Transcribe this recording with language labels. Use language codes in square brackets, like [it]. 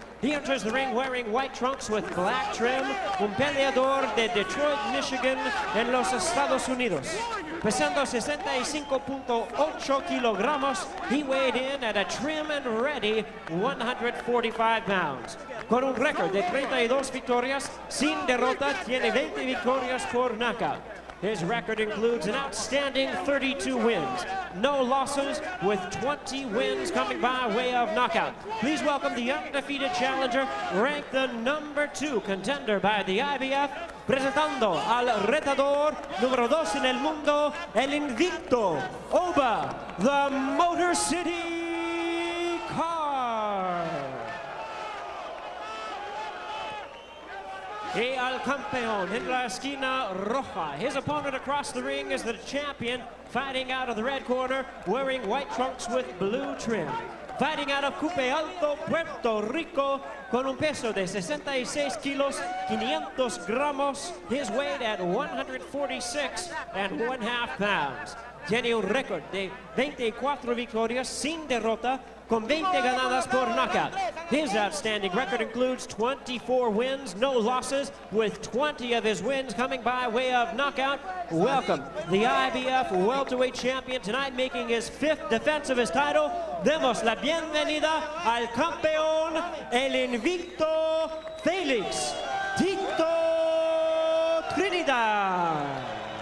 [en] He enters the ring wearing white trunks with black trim, [es] un peleador de Detroit, Michigan, en los Estados Unidos. Pesando 65.8 kilogramos, [en] he weighed in at a trim and ready 145 pounds. [es] Con un récord de 32 victorias, sin derrota, tiene 20 victorias por knockout. [en] His record includes an outstanding 32 wins, no losses, with 20 wins coming by way of knockout. Please welcome the undefeated challenger, ranked the #2 contender by the IBF, [es] presentando al retador número 2 en el mundo, el invicto, [en] Oba, the Motor City Carr. [es] Y al campeón en la esquina roja. [en] His opponent across the ring is the champion, fighting out of the red corner, wearing white trunks with blue trim. Fighting out of Cupe Alto, Puerto Rico, [es] con un peso de 66 kilos, 500 gramos, [en] his weight at 146.5 pounds. [es] Tiene un récord de 24 victorias sin derrota, con 20 ganadas por knockout. [en] His outstanding record includes 24 wins, no losses, with 20 of his wins coming by way of knockout. Welcome, the IBF welterweight champion tonight, making his 5th defense of his title. [es] Demos la bienvenida al campeón, el invicto Felix, Trinidad.